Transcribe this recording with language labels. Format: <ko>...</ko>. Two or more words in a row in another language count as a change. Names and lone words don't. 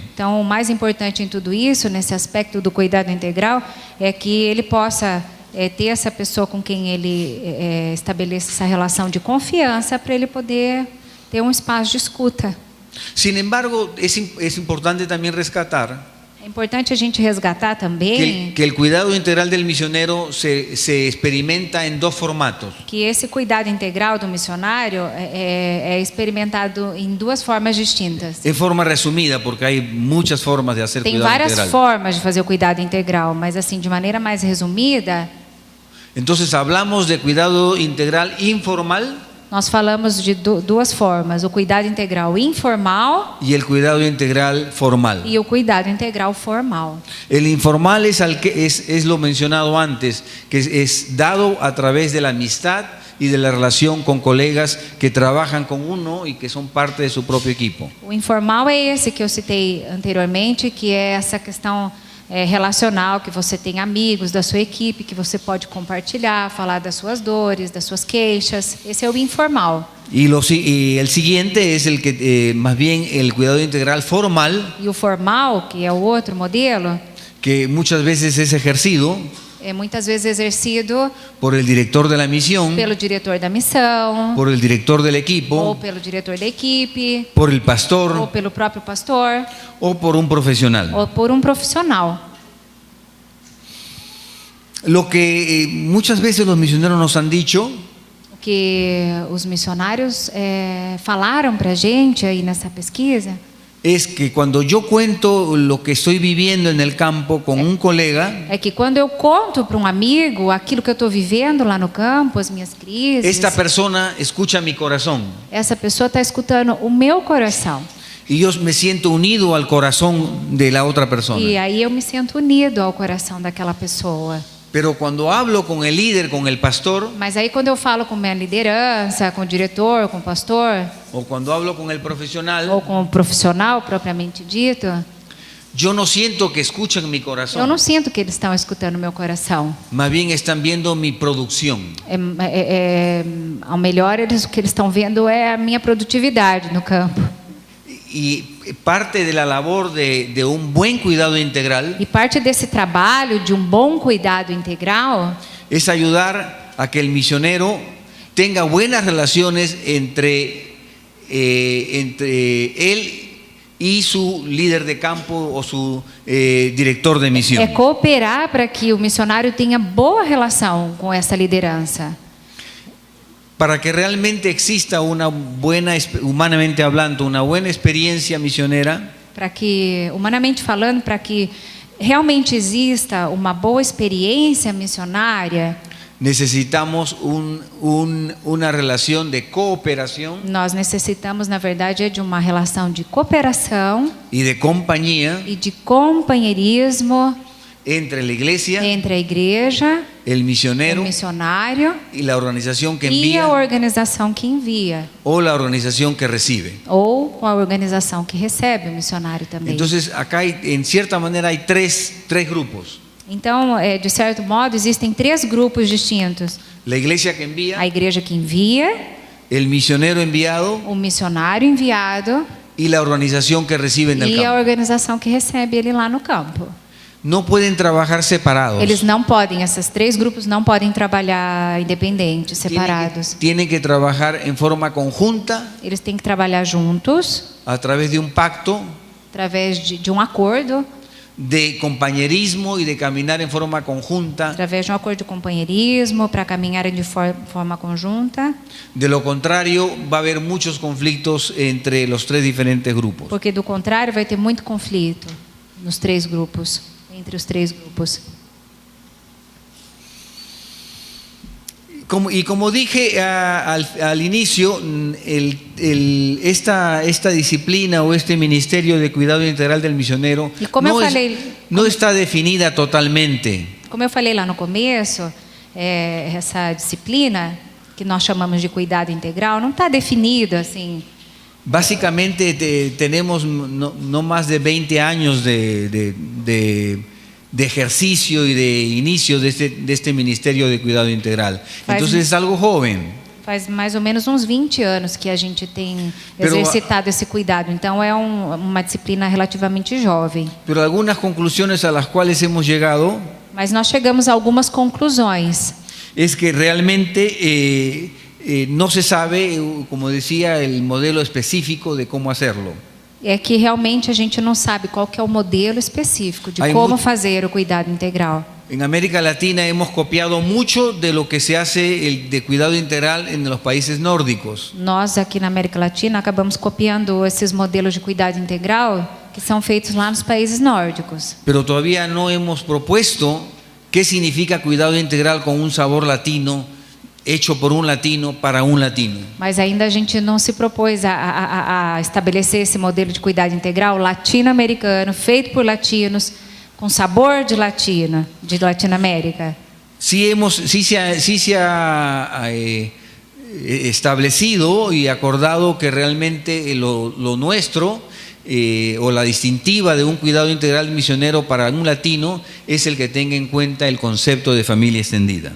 <pt>Então, o mais importante em tudo isso, nesse aspecto do cuidado integral, é que ele possa ter essa pessoa com quem ele estabeleça essa relação de confiança para ele poder ter um espaço de escuta.</pt> <es>Sin embargo, es importante también rescatar</es> <pt>É importante a gente resgatar também</pt> <es>que el cuidado integral del misionero se experimenta en dos formatos.</es> <pt>que esse cuidado integral do missionário é experimentado em duas formas distintas.</pt> <es>En forma resumida, porque hay muchas formas de hacer</es> <pt>Tem cuidado várias integral. formas de fazer o cuidado integral, mas assim, de maneira mais resumida,</pt> <es>Entonces hablamos de cuidado integral informal</es> <pt>nós falamos de duas formas: o cuidado integral informal</pt> <es>y el cuidado integral formal.</es> <pt>e o cuidado integral formal.</pt> <es>El informal es lo mencionado antes, que es dado a través de la amistad y de la relación con colegas que trabajan con uno y que son parte de su propio equipo.</es> <pt>O informal é esse que eu citei anteriormente, que é essa questão relacional, que você tem amigos da sua equipe, que você pode compartilhar, falar das suas dores, das suas queixas. Esse é o informal.</pt> <es>Y el siguiente es el que más bien el cuidado integral formal,</es> <pt>E o formal, que é o outro modelo,</pt> <es>que muchas veces es ejercido</es> <pt>é muitas vezes exercido</pt> <es>por el director de la misión,</es> <pt>pelo diretor da missão,</pt> <es>por el director del</es> <pt>ou</pt> <es>equipo,</es> <pt>pelo diretor da equipe,</pt> <es>por el</es> <pt>ou</pt> <es>pastor</es> <pt>pelo próprio pastor,</pt> <es>o por un profesional.</es> <pt>ou por um profissional.</pt> <es>Lo que muchas veces los misioneros nos han dicho</es> <pt>O que os missionários falaram para a gente aí nessa pesquisa</pt> <es>es que cuando yo cuento lo que estoy viviendo en el campo con un colega,</es> <pt>é que quando eu conto para um amigo aquilo que eu estou vivendo lá no campo, as minhas crises,</pt> <es>esta persona escucha mi corazón</es> <pt>essa pessoa está escutando o meu coração.</pt> <es>y yo me siento unido al corazón de la otra persona.</es> <pt>E aí eu me sinto unido ao coração daquela pessoa.</pt> <es>Pero cuando hablo con el líder, con el pastor,</es> <pt>Mas aí quando eu falo com minha liderança, com o diretor, com o pastor,</pt> <es>o cuando hablo con el profesional,</es> <pt>ou com o profissional propriamente dito,</pt> <es>yo no siento que escuchan mi</es> <pt>eu</pt> <es>corazón,</es> <pt>não sinto que eles estão escutando o meu coração.</pt> <es>más bien están viendo mi producción.</es> <pt>Ao melhor, o que eles estão vendo é a minha produtividade no campo.</pt> <es>Y parte de la labor de un buen cuidado integral</es> <pt>E parte desse trabalho de um bom cuidado integral</pt> <es>es ayudar a que el misionero tenga buenas relaciones entre él y su líder de campo o su director de misión.</es> <pt>é cooperar para que o missionário tenha boa relação com essa liderança.</pt> <es>Para que realmente exista una buena, humanamente hablando, una buena experiencia misionera,</es> <pt>Para que, humanamente falando, para que realmente exista uma boa experiência missionária,</pt> <es>necesitamos una relación de cooperación</es> <pt>nós necessitamos, na verdade, de uma relação de cooperação</pt> <es>y de compañía</es> <pt>e de companheirismo</pt> <es>entre la iglesia,</es> <pt>entre a igreja,</pt> <es>el</es> <pt>o</pt> <es>misionero</es> <pt>missionário</pt> <es>y la organización que</es> <pt>e a</pt> <es>envía</es> <pt>organização que envia,</pt> <es>o la organización que recibe.</es> <pt>ou com a organização que recebe o missionário também.</pt> <es>Entonces acá en cierta manera hay tres grupos:</es> <pt>Então, de certo modo, existem três grupos distintos:</pt> <es>la iglesia que envía,</es> <pt>a igreja que envia,</pt> <es>el misionero enviado</es> <pt>o missionário enviado</pt> <es>y la organización que recibe en el</es> <pt>e a</pt> <es>campo.</es> <pt>organização que recebe ele lá no campo.</pt> <es>No pueden trabajar separados.</es> <pt>Eles não podem, esses três grupos não podem trabalhar independentes, separados.</pt> <es>Tienen que trabajar en forma conjunta</es> <pt>Eles têm que trabalhar juntos,</pt> <es>a través de un pacto</es> <pt>através de um acordo,</pt> <es>de compañerismo y de caminar en forma conjunta.</es> <pt>através de um acordo de companheirismo, para caminharem de forma conjunta,</pt> <es>De lo contrario, va a haber muchos conflictos entre los tres diferentes grupos.</es> <pt>porque do contrário vai ter muito conflito nos três grupos, entre os três grupos.</pt> <es>Como dije al inicio, esta disciplina o este ministerio de cuidado integral del misionero</es> <pt>Y como eu falei,</pt> <es>no está definida totalmente.</es> <pt>Como eu falei lá no começo, essa disciplina que nós chamamos de cuidado integral não está definida assim.</pt> <es>Básicamente tenemos no más de 20 años de ejercicio y de inicio de este ministerio de cuidado integral. Entonces es algo joven.</es> <pt>Faz mais ou menos uns 20 anos que a gente tem exercitado esse cuidado. Então, é uma disciplina relativamente jovem.</pt> <es>Pero algunas conclusiones a las cuales hemos llegado</es> <pt>Mas nós chegamos a algumas conclusões.</pt> <es>es que realmente no se sabe, como decía, el modelo específico de cómo hacerlo.</es> <pt>É que realmente a gente não sabe qual que é o modelo específico de</pt> <es>Hay como mu-</es> <pt>fazer o cuidado integral.</pt> <es>En América Latina hemos copiado mucho de lo que se hace de cuidado integral en los países nórdicos.</es> <pt>Nós aqui na América Latina acabamos copiando esses modelos de cuidado integral que são feitos lá nos países nórdicos.</pt> <es>Pero todavía no hemos propuesto qué significa cuidado integral con un sabor latino, hecho por un latino para un latino.</es> <pt>Mas ainda a gente não se propôs a estabelecer esse modelo de cuidado integral latino-americano, feito por latinos, com sabor de Latinoamérica.</pt> <es>Sí se ha establecido y acordado que realmente lo nuestro o la distintiva de un cuidado integral misionero para un latino es el que tenga en cuenta el concepto de familia extendida.</es>